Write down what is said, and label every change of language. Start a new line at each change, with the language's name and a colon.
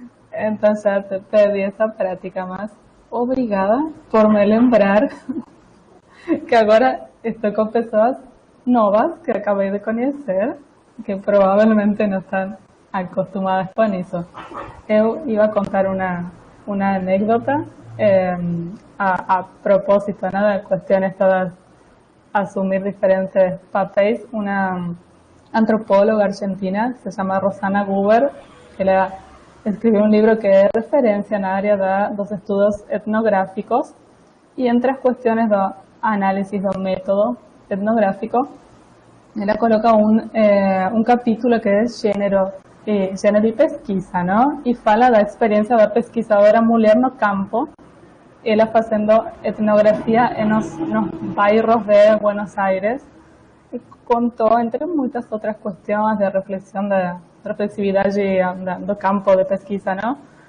Portuguese: Então já perdi essa prática, mas obrigada por me lembrar que agora estou com pessoas novas que acabei de conhecer, que provavelmente não estão acostumadas com isso. Eu ia contar uma anécdota a propósito, ¿no?
Spanish: De cuestión esta de asumir diferentes papéis. Una antropóloga argentina se llama Rosana Guber, que escribió un libro que es referencia en área de los estudios etnográficos y entre las cuestiones de análisis del método etnográfico, ella coloca un capítulo que es género y pesquisa, ¿no?
Portuguese: Y fala da experiencia da pesquisadora mulher no campo, ela fazendo etnografia nos bairros de Buenos Aires, e contou, entre muitas outras questões de reflexividade do campo de pesquisa, não?